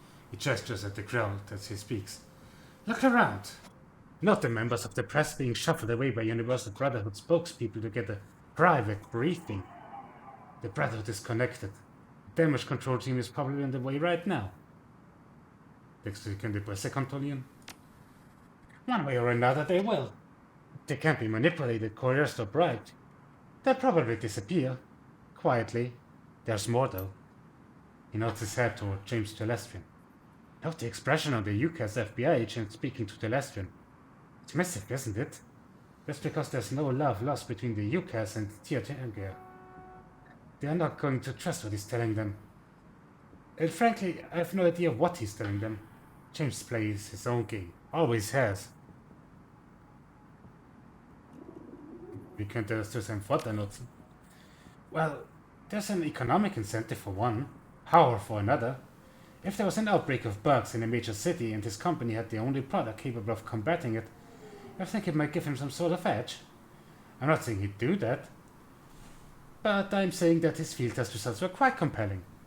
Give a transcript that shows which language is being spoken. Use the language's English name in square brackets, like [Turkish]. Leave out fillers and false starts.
[English] He gestures at the crowd as he speaks. Look around. Not the members of the press being shuffled away by Universal Brotherhood spokespeople to get a private briefing. The Brotherhood is connected. The damage control team is probably on the way right now. [German] Denkst du, sie können die Presse kontrollieren? [English] One way or another, they will. They can't be manipulated, coerced, or bribed. They'll probably disappear. Quietly. There's more, though. He nods his head toward James Telestrian. Note the expression on the UCAS FBI agent speaking to Telestrian. It's massive, isn't it? That's because there's no love lost between the UCAS and Tiatanga. They are not going to trust what he's telling them. And frankly, I have no idea what he's telling them. James plays his own game. Always has. [German] Wie könnte er das zu seinem Vorteil nutzen? [English] Well, there's an economic incentive for one, power for another. If there was an outbreak of bugs in a major city and his company had the only product capable of combating it, I think it might give him some sort of edge. I'm not saying he'd do that, but I'm saying that his field test results were quite compelling.